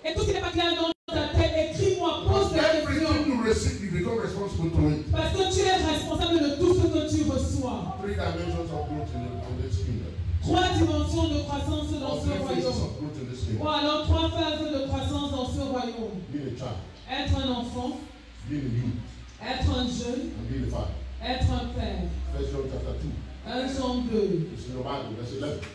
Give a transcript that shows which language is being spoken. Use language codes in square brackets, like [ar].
[fr] Et tout ce qui n'est pas clair dans ta tête, écris-moi, pose des questions. [en] Everything you receive, you become responsible to it. [fr] Parce que tu es responsable de tout ce que tu reçois. [en] 3 dimensions of growth in this kingdom. [fr] 3 dimensions de croissance dans ce royaume. Ou alors 3 phases de croissance dans ce royaume. [en] Being a child. [fr] Être un enfant. [en] Being a youth. [fr] Être un jeune. [en] And being a father. [fr] Être un père. [en] 1 John chapter 2. [fr] 1 Jean 2. [en] It's in the Bible, verse 11.